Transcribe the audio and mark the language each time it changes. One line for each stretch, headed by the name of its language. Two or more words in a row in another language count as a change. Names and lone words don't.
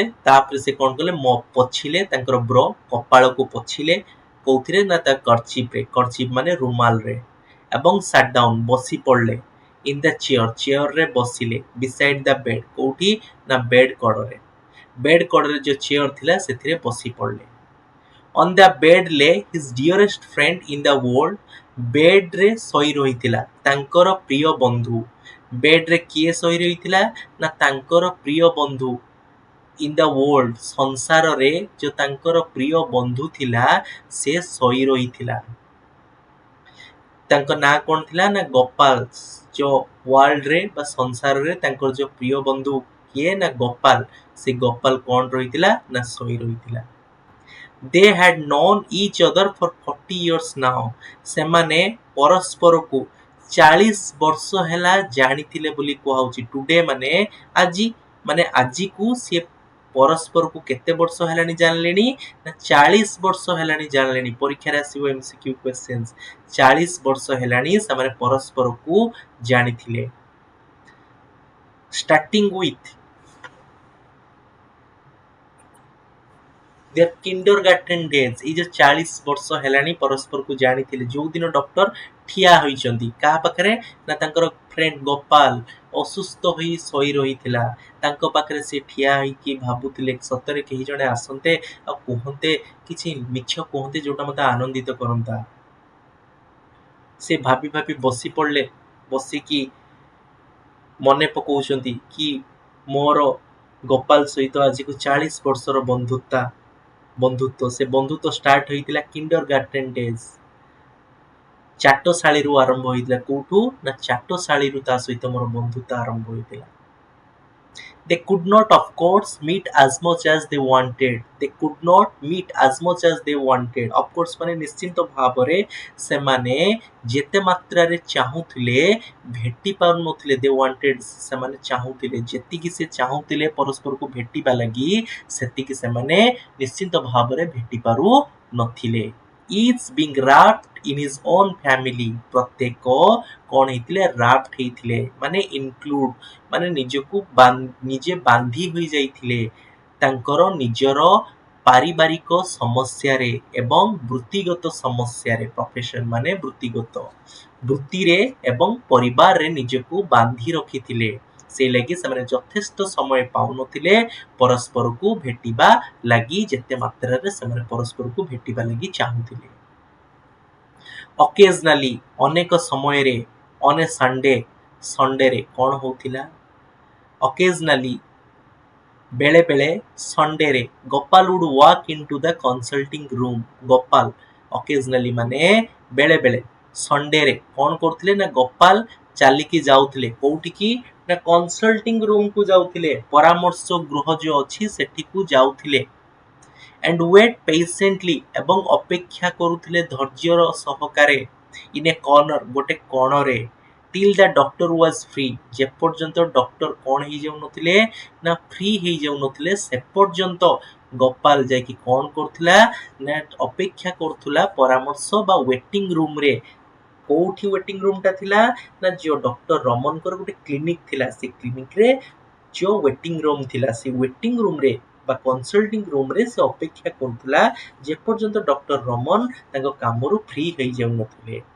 Odia: ତାପରେ ସେ କଣ କଲେ, ପୋଛିଲେ ତାଙ୍କର ବ୍ର, କପାଳକୁ ପୋଛିଲେ କୋଉଥିରେ ନା ତା କର୍ଚିପରେ, କର୍ଚିପ ମାନେ ରୁମାଲରେ, ଏବଂ
English: sat down
Odia: ବସି ପଡିଲେ
English: in the chair,
Odia: ଚେୟାରରେ ବସିଲେ
English: beside the bed,
Odia: କୋଉଠି ନା ବେଡ୍ କଡରେ, ବେଡ୍ କଡରେ ଯୋଉ ଚେୟାର ଥିଲା ସେଥିରେ ବସି ପଡିଲେ।
English: On the bed lay his dearest friend in the world,
Odia: ବେଡ୍ରେ ଶୋଇ ରହିଥିଲା ତାଙ୍କର ପ୍ରିୟ ବନ୍ଧୁ। ବେଡ୍ରେ କିଏ ଶୋଇ ରହିଥିଲା ନା ତାଙ୍କର ପ୍ରିୟ ବନ୍ଧୁ।
English: in the world,
Odia: ସଂସାରରେ ଯୋଉ ତାଙ୍କର ପ୍ରିୟ ବନ୍ଧୁ ଥିଲା ସେ ଶୋଇ ରହିଥିଲା। ତାଙ୍କ ନାଁ କଣ ଥିଲା ନା ଗୋପାଳ। ଯୋଉ ୱାର୍ଲଡରେ ବା ସଂସାରରେ ତାଙ୍କର ଯୋଉ ପ୍ରିୟ ବନ୍ଧୁ କିଏ ନା ଗୋପାଳ, ସେ ଗୋପାଳ କଣ ରହିଥିଲା ନା ଶୋଇ ରହିଥିଲା।
English: They had known each other for 40 years now,
Odia: ସେମାନେ ପରସ୍ପରକୁ 40 ବର୍ଷ ହେଲା ଜାଣିଥିଲେ ବୋଲି କୁହାଉଛି। ଟୁଡେ ମାନେ ଆଜି, ମାନେ ଆଜିକୁ ସିଏ ପରସ୍ପରକୁ କେତେ ବର୍ଷ ହେଲାଣି ଜାଣିଲେଣି ନା 40 ବର୍ଷ ହେଲାଣି ଜାଣିଲେଣି। ପରୀକ୍ଷାରେ ଆସିବ
English: MCQ questions,
Odia: 40 ବର୍ଷ ହେଲାଣି ସେମାନେ ପରସ୍ପରକୁ ଜାଣିଥିଲେ।
English: starting with their kindergarten days,
Odia: ଏଇ ଯୋଉ 40 ବର୍ଷ ହେଲାଣି ପରସ୍ପରକୁ ଜାଣିଥିଲେ। ଯୋଉ ଦିନ ଡକ୍ଟର ଠିଆ ହୋଇଛନ୍ତି କାହା ପାଖରେ ନା ତାଙ୍କର ଫ୍ରେଣ୍ଡ ଗୋପାଳ ଅସୁସ୍ଥ ହୋଇ ଶୋଇ ରହିଥିଲା, ତାଙ୍କ ପାଖରେ ସେ ଠିଆ ହେଇକି ଭାବୁଥିଲେ ସତରେ କେହି ଜଣେ ଆସନ୍ତେ ଆଉ କୁହନ୍ତେ, କିଛି ମିଛ କୁହନ୍ତେ ଯୋଉଟା ମତେ ଆନନ୍ଦିତ କରନ୍ତା। ସେ ଭାବି ଭାବି ବସି ପଡିଲେ, ବସିକି ମନେ ପକଉଛନ୍ତି କି ମୋର ଗୋପାଳ ସହିତ ଆଜିକୁ 40 ବର୍ଷର ବନ୍ଧୁତ୍ୱ। ସେ ବନ୍ଧୁତ୍ୱ ଷ୍ଟାର୍ଟ ହେଇଥିଲା
English: kindergarten days,
Odia: ଚାଟଶାଳୀରୁ ଆରମ୍ଭ ହେଇଥିଲା। କୋଉଠୁ ନା ଚାଟଶାଳୀରୁ ତା ସହିତ ମୋର ବନ୍ଧୁତ୍ୱ ଆରମ୍ଭ ହେଇଥିଲା।
English: They could not of course meet as much as they wanted. They could not meet as much as they wanted. Of course
Odia: ମାନେ ନିଶ୍ଚିନ୍ତ ଭାବରେ ସେମାନେ ଯେତେ ମାତ୍ରାରେ ଚାହୁଁଥିଲେ ଭେଟି ପାରୁନଥିଲେ।
English: they wanted,
Odia: ସେମାନେ ଚାହୁଁଥିଲେ, ଯେତିକି ସେ ଚାହୁଁଥିଲେ ପରସ୍ପରକୁ ଭେଟିବା ଲାଗି ସେତିକି ସେମାନେ ନିଶ୍ଚିନ୍ତ ଭାବରେ ଭେଟି ପାରୁ ନଥିଲେ।
English: each being wrapped in his own family,
Odia: ପ୍ରତ୍ୟେକ କଣ ହେଇଥିଲେ wrapped ହେଇଥିଲେ, ମାନେ include, ମାନେ ନିଜକୁ ନିଜେ ବାନ୍ଧି ହୋଇ ଯାଇଥିଲେ ତାଙ୍କର ନିଜର ପାରିବାରିକ ସମସ୍ୟାରେ ଏବଂ ବୃତ୍ତିଗତ ସମସ୍ୟାରେ। ପ୍ରଫେସନ ମାନେ ବୃତ୍ତିଗତ, ବୃତ୍ତିରେ ଏବଂ ପରିବାରରେ ନିଜକୁ ବାନ୍ଧି ରଖିଥିଲେ। ସେଇ ଲାଗି ସେମାନେ ଯଥେଷ୍ଟ ସମୟ ପାଉନଥିଲେ ପରସ୍ପରକୁ ଭେଟିବା ଲାଗି, ଯେତେ ମାତ୍ରାରେ ସେମାନେ ପରସ୍ପରକୁ ଭେଟିବା ଲାଗି ଚାହୁଁଥିଲେ। ଅକେଜନାଲି, ଅନେକ ସମୟରେ,
English: on a Sunday,
Odia: ସଣ୍ଡେରେ କଣ ହଉଥିଲା, ଅକେଜନାଲି ବେଳେ ବେଳେ, ସଣ୍ଡେରେ ଗୋପାଳ
English: would walk into the consulting room,
Odia: ଗୋପାଳ ଅକେଜନାଲି ମାନେ ବେଳେ ବେଳେ, ସଣ୍ଡେରେ କଣ କରୁଥିଲେ ନା ଗୋପାଳ ଚାଲିକି ଯାଉଥିଲେ କୋଉଠିକି ନା
English: consulting roomକୁ
Odia: ଯାଉଥିଲେ, ପରାମର୍ଶ ଗୃହ ଯୋଉ ଅଛି ସେଠିକୁ ଯାଉଥିଲେ।
English: and wait patiently,
Odia: ଏବଂ ଅପେକ୍ଷା କରୁଥିଲେ ଧୈର୍ଯ୍ୟର ସହକାରେ,
English: in a corner,
Odia: ଗୋଟେ କୋଣରେ,
English: till the doctor was free,
Odia: ଯେପର୍ଯ୍ୟନ୍ତ ଡକ୍ଟର କଣ ହେଇଯାଉନଥିଲେ ନା ଫ୍ରି ହେଇଯାଉନଥିଲେ ସେ ପର୍ଯ୍ୟନ୍ତ ଗୋପାଳ ଯାଇକି କଣ କରୁଥିଲା ନା ଅପେକ୍ଷା କରୁଥିଲା ପରାମର୍ଶ ବା
English: waiting roomରେ।
Odia: କୋଉଠି
English: waiting room
Odia: ଟା ଥିଲା ନା ଯୋଉ ଡକ୍ଟର ରମନଙ୍କର ଗୋଟେ କ୍ଲିନିକ ଥିଲା, ସେ କ୍ଲିନିକରେ ଯୋଉ
English: waiting room
Odia: ଥିଲା, ସେ
English: waiting roomରେ
Odia: ବା
English: consulting roomରେ
Odia: ସେ ଅପେକ୍ଷା କରୁଥିଲା ଯେପର୍ଯ୍ୟନ୍ତ ଡକ୍ଟର ରମନ ତାଙ୍କ କାମରୁ ଫ୍ରି ହେଇଯାଉନଥିଲେ।